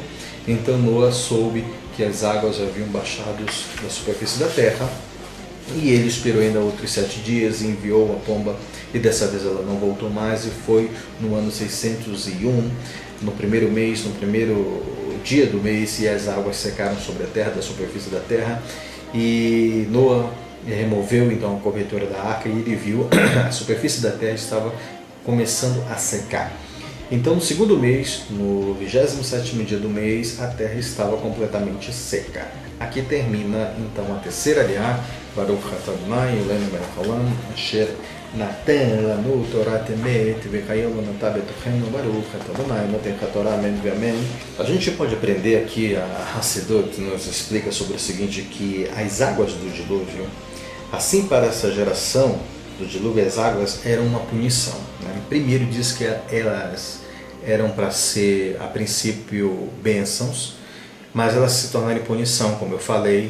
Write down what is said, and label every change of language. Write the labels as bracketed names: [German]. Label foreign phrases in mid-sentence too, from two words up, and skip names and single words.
[Portuguese] Então Noa soube que as águas haviam baixado da superfície da terra, e ele esperou ainda outros 7 dias e enviou a pomba, e dessa vez ela não voltou mais, e foi no ano 601, no primeiro mês, no primeiro dia do mês, e as águas secaram sobre a terra, da superfície da terra, e Noa removeu então a cobertura da arca e ele viu a superfície da terra estava começando a secar. Então no segundo mês, no 27º dia do mês, a terra estava completamente seca. Aqui termina então a terceira aliá, [Hebrew] ברוך אתה אדוני אלוהינו מלך העולם אשר נתן לנו תורת אמת וחיים נתן בתוכנו ברוך אתה אדוני נותן התורה, [Portuguese] amém ve amém. A gente pode aprender aqui, a Hassidut nos explica sobre o seguinte, que as águas do dilúvio, assim para essa geração do dilúvio, as águas eram uma punição, né? Primeiro diz que elas eram para ser, a princípio, bênçãos, mas elas se tornaram punição, como eu falei.